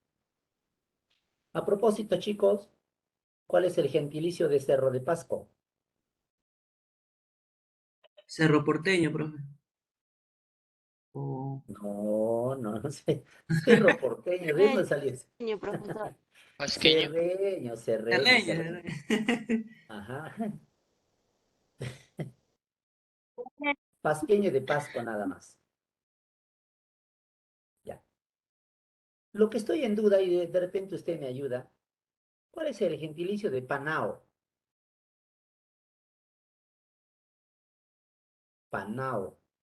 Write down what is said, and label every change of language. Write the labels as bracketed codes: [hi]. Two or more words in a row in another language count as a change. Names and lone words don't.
[es] A propósito, chicos, ¿cuál es el gentilicio de Cerro de Pasco? Cerro Porteño, profe. O No, no, no sé. Cerro Porteño, ¿de dónde salió eso? Señor profesor. Pasqueño. Cerreño, cerreño, Cerreño, cerreño. Cerreño. Ajá. Pasqueño de Pasco nada más. Ya. Lo que estoy en duda y de repente usted me ayuda, ¿cuál es el gentilicio de Panao? Panao.